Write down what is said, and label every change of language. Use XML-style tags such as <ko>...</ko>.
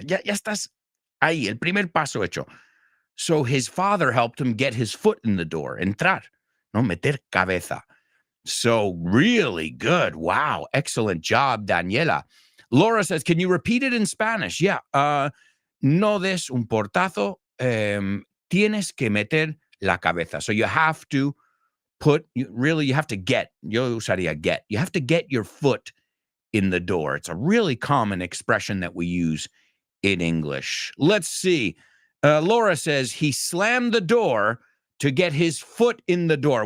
<es>Ya estás ahí, el primer paso hecho.</es> <en>So his father helped him get his foot in the door,</en> <es>entrar, no, meter cabeza.</es> <en>So really good. Wow. Excellent job, Daniela. Laura says, can you repeat it in Spanish? Yeah.</en> <es>No des un portazo. Tienes que meter la cabeza.</es> <en>So you have to you have to get.</en> <es>Yo usaría</es> <en>get. You have to get your foot in the door. It's a really common expression that we use in English. Let's see. Laura says he slammed the door to get his foot in the door.</en>